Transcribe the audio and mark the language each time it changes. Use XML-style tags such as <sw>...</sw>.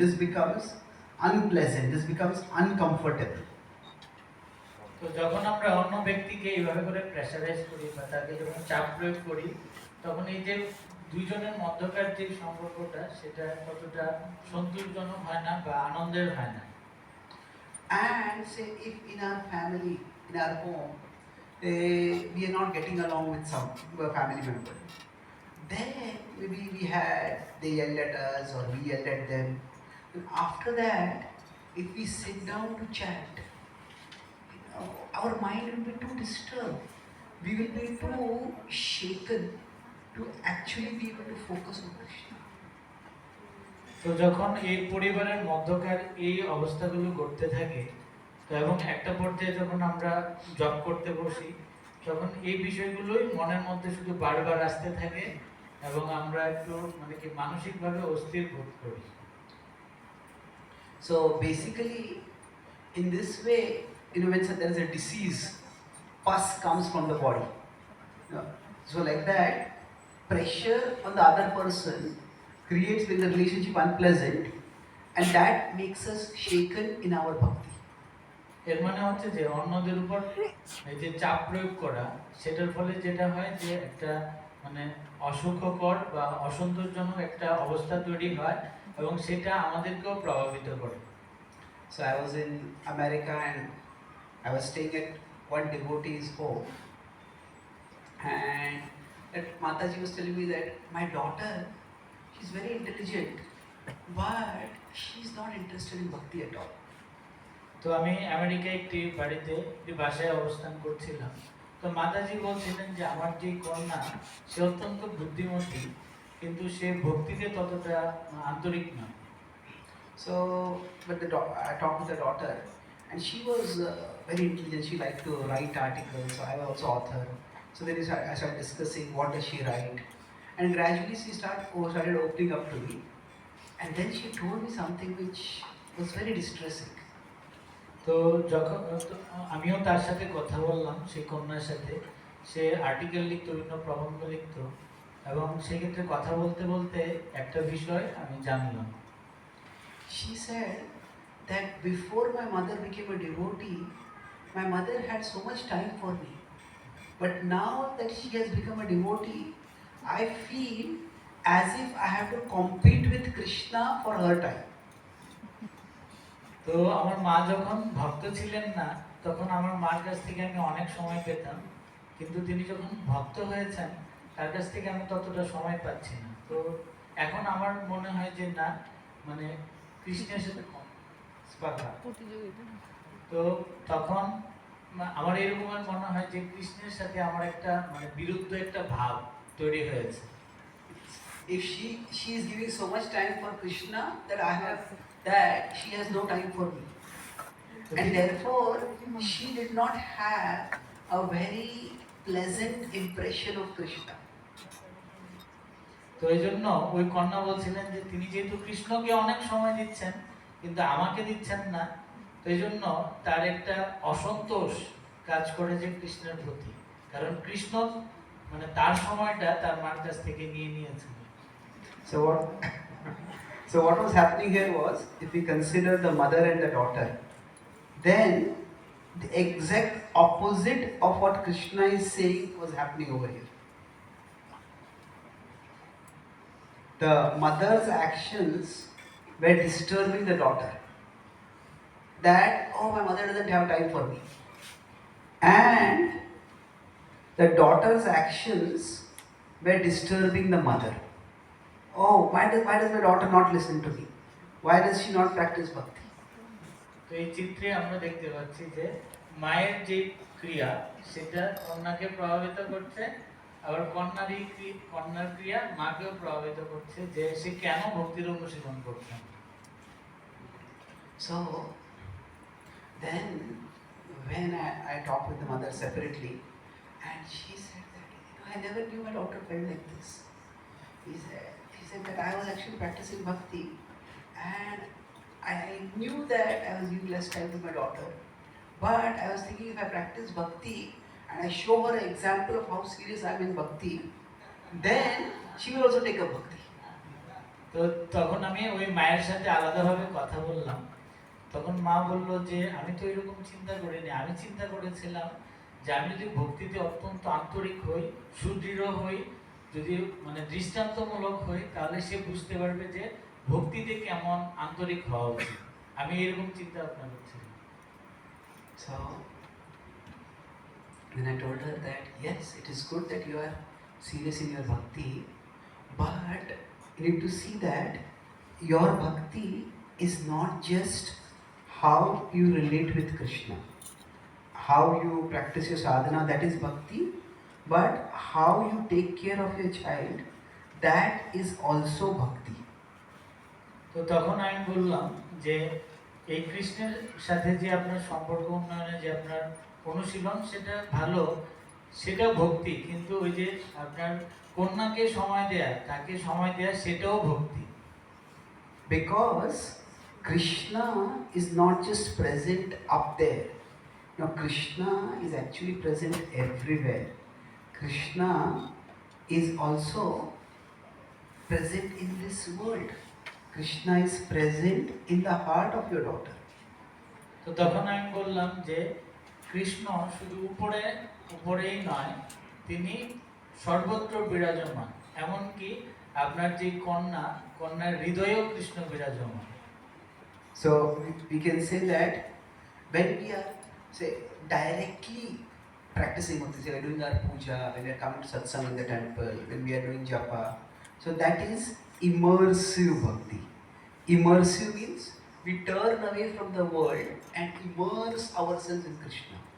<en>This becomes unpleasant. This becomes uncomfortable.</en> <bn>তো যখন আমরা অন্য ব্যক্তিকে এইভাবে করে প্রেসারাইজ করি বা তাকে যখন চাপ প্রয়োগ করি, তখন এই যে দুইজনের মধ্যকার যে সম্পর্কটা সেটা ততটা সন্তোষজনক হয় না বা আনন্দের হয় না।</bn> <en>And say if in our family, in our home, we are not getting along with some family member, then maybe they yelled at us or we yelled at them. And after that, if we sit down to chat, our mind will be too disturbed. We will be too shaken to actually be able to focus on Krishna.</en> <bn>তো যখন এই পরিবারের মধ্যকার এই অবস্থাগুলো ঘটতে থাকে, তো এবং একটা পর্যায়ে যখন আমরা জব করতে বসি, তখন এই বিষয়গুলোই মনের মধ্যে শুধু বারবার আসতে থাকে এবং আমরা একটু মানে কি মানসিকভাবে অস্থির বোধ করি।</bn> <en>So basically, in this way, when there is a disease, pus comes from the body. So like that, pressure on the other person creates the relationship unpleasant, and that makes us shaken in our bhakti.</en> <bn>এর মানে হচ্ছে যে অন্যদের উপর এই যে চাপ প্রয়োগ করা, সেটার ফলে যেটা হয় যে একটা মানে অসুখকর বা অসন্তোষজনক একটা অবস্থা তৈরি হয় এবং সেটা আমাদেরকেও প্রভাবিত করে।</bn> <en>So I was in America and I was staying at one devotee's home, and that Mataji was telling me that my daughter, she's very intelligent, but she's not interested in bhakti at all.</en> <bn>তো আমি আমেরিকায় একটি বাড়িতে একটি বাসায় অবস্থান করছিলাম, তো মাতাজি বলছিলেন যে আমার যে কন্যা সে অত্যন্ত বুদ্ধিমতী, কিন্তু সে ভক্তিতে ততটা আন্তরিক নয়।</bn> <en>So, but I talked with the daughter, and she was very intelligent. She liked to write articles. So I was also author. So then I started discussing what does she write, And gradually she started opening up to me. And then she told me something which was very distressing.</en> <bn>তো যখন তো আমিও তার সাথে কথা বললাম, সেই কন্যার সাথে। সে আর্টিকেল লিখতো, বিভিন্ন প্রবন্ধ লিখতো, এবং সেক্ষেত্রে কথা বলতে বলতে একটা বিষয় আমি জানলাম।</bn> <en>She said that before my mother became a devotee, my mother had so much time for me. But now that she has become a devotee, I feel as if I have to compete with Krishna for her time.</en> <bn>তো আমার মা যখন ভক্ত ছিলেন না, তখন আমার মার কাছ থেকে আমি অনেক সময় পেতাম, কিন্তু তিনি যখন ভক্ত হয়েছেন তার কাছ থেকে আমি ততটা সময় পাচ্ছি না। তো এখন আমার মনে হয় যে না, মানে কৃষ্ণের সাথে কম স্পর্ধা। তো তখন আমার এরকম মনে হয় যে কৃষ্ণের সাথে আমার একটা মানে বিরুদ্ধ একটা ভাব totally হয়েছে।</bn> <en>If she is giving so much time for Krishna that she has no time for me. And therefore she did not have a very pleasant impression of Krishna.</en> <bn>তো এই জন্য ওই কন্যা বলছিলেন যে তিনি যেহেতু কৃষ্ণকে অনেক সময় দিচ্ছেন কিন্তু আমাকে দিচ্ছেন না, তো এই জন্য তার একটা অসন্তোষ কাজ করে যে কৃষ্ণের প্রতি, কারণ কৃষ্ণ মানে তার সময়টা তার মার কাছ থেকে নিয়ে নিয়েছেন।</bn> <en>So what was happening here was, if we consider the mother and the daughter, then the exact opposite of what Krishna is saying was happening over here. The mother's actions were disturbing the daughter. That, oh, my mother doesn't have time for me. And the daughter's actions were disturbing the mother. Oh, why does my daughter not listen to me? Why does she not practice bhakti?</en> <bn>তো এই চিত্রে আমরা দেখতে পাচ্ছি যে মায়ের যে ক্রিয়া সেটা কন্যাকে প্রভাবিত করছে, আবার কন্যার ক্রিয়া মাকেও প্রভাবিত করছে যে সে কেন ভক্তির অনুশীলন করছে।</bn> <en>So then when I talked with the mother separately, and she said that, I never knew my daughter felt like this. He said that I was actually practicing bhakti, and I knew that I was giving less time to my daughter, but I was thinking if I practice bhakti and I show her an example of how serious I am in bhakti, then she will also take up bhakti.</en> <bn>তো তখন আমি ওই মায়ের সাথে আলাদাভাবে কথা বললাম। তখন মা বলল যে আমি তো এরকম চিন্তা করিনি, আমি চিন্তা করেছিলাম যে আমি যদি ভক্তিতে অত্যন্ত আন্তরিক হই, সুদৃঢ় হই, যদি মানে দৃষ্টান্তমূলক হই, তাহলে সে বুঝতে পারবে যে ভক্তিতে কেমন আন্তরিক হওয়া উচিত। আমি এরকম চিন্তা ভাবনা করছিলাম।</bn> <en>So then I told her that yes, it is good that you are serious in your bhakti, but you need to see that your bhakti is not just how you relate with Krishna, how you practice your sadhana, that is bhakti, but how you take care of your child, that is also bhakti.</en> <bn>তো তখন আমি বললাম যে এই কৃষ্ণের সাথে যে আপনার সম্পর্ক উন্নয়নে যে আপনার অনুশীলন সেটা ভালো, সেটা ভক্তি, কিন্তু ওই যে আপনার কন্যাকে সময় দেয়া, তাকে সময় দেয়া, সেটাও ভক্তি।</bn> <en>Because Krishna is not just present up there. Now Krishna is actually present everywhere. Krishna is also present in this world. Krishna is present in the heart of your daughter.</en> <bn>তো তখন আমি বললাম যে কৃষ্ণ শুধু উপরেই নয়, তিনি সর্বত্র বিরাজমান, এমনকি আপনার যে কন্যার হৃদয়েও কৃষ্ণ বিরাজমান।</bn> <en>So we can say that when we are directly practicing bhakti, say we are doing our puja, when we are coming to satsang in the temple, when we are doing japa, so that is immersive bhakti. Immersive means we turn away from the world and immerse ourselves in Krishna.</en>